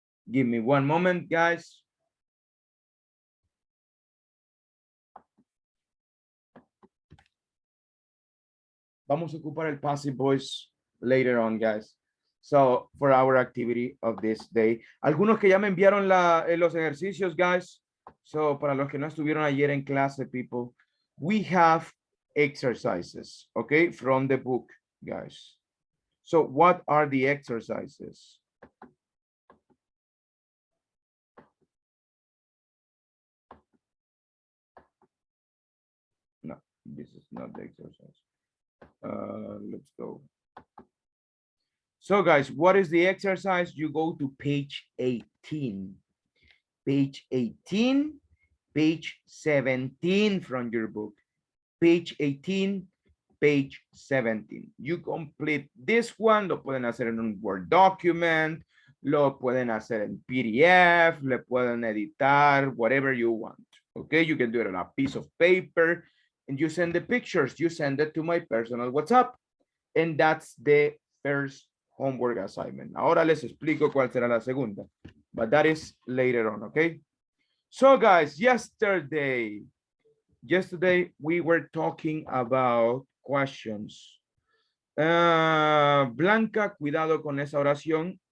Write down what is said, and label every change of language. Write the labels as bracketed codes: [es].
[en] Give me one moment, guys. [es] Vamos a ocupar el [en] passive voice later on, guys. So, for our activity of this day. [es] Algunos que ya me enviaron los ejercicios, guys. [en] So, [es] para los que no estuvieron ayer en clase, [en] people, we have exercises, okay, from the book, guys. So, what are the exercises? No, this is not the exercise. Let's go. So guys, what is the exercise? You go to page 18. Page 18, page 17 from your book. Page 18, page 17. You complete this one, [es] lo pueden hacer en un Word document, lo pueden hacer en PDF, le pueden editar, [en] whatever you want. Okay, you can do it on a piece of paper and you send the pictures, you send it to my personal WhatsApp. And that's the first homework assignment. [es] Ahora les explico cuál será la segunda, [en] but that is later on, okay? So guys, yesterday yesterday we were talking about questions. [es] Blanca, cuidado con esa oración.